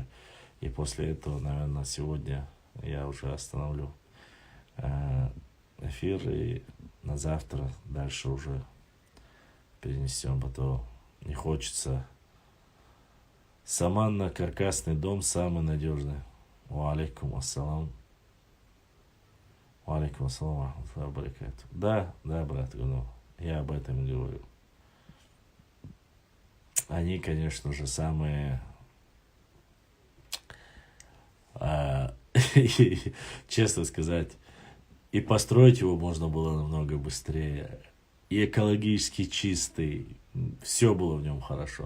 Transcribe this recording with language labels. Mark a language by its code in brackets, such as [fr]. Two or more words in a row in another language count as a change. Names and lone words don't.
[ru] И после этого, наверное, сегодня я уже остановлю эфир, и на завтра дальше уже перенесем, а то не хочется. Саманно-каркасный дом самый надежный. [ar] وعليكم السلام. وعليكم السلام. [ru] Да, брат, ну, я об этом и говорю. Они, конечно же, самые, честно сказать, и построить его можно было намного быстрее, и экологически чистый, все было в нем хорошо.